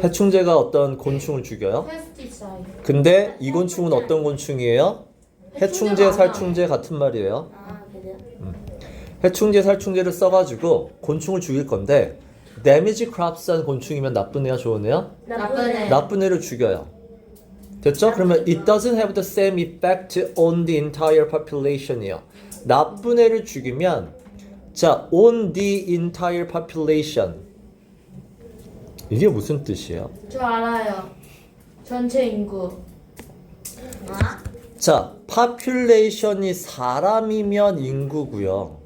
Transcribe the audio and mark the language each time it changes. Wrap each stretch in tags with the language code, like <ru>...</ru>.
<ko>해충제가 어떤 곤충을 죽여요? 페스티사이드. 근데 이 곤충은 어떤 곤충이에요? 해충제, 해충제가 살충제 같은 말이에요. 아 그래요? 해충제, 살충제를 써가지고 곤충을 죽일 건데</ko> <en>damage crops</en> <ko>한 곤충이면 나쁜 애야, 좋은 애야? 나쁜 애. 나쁜 애를 죽여요. 됐죠? 그러면</ko> <en>it doesn't have the same effect on the entire population이요.</en> <ko>나쁜 애를 죽이면 자,</ko> <en>on the entire population</en> <ko>이게 무슨 뜻이에요? 저 알아요. 전체 인구. 아? 자, population이 사람이면 인구고요.</ko>